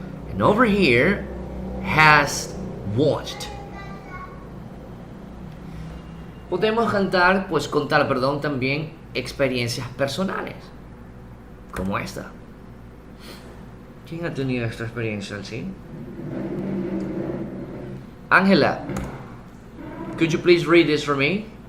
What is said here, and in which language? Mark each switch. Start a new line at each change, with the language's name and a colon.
English: And over here, has watched.
Spanish: Podemos contar, también experiencias personales, como esta. ¿Quién ha tenido esta experiencia, sí?
English: Angela, could you please read this for me?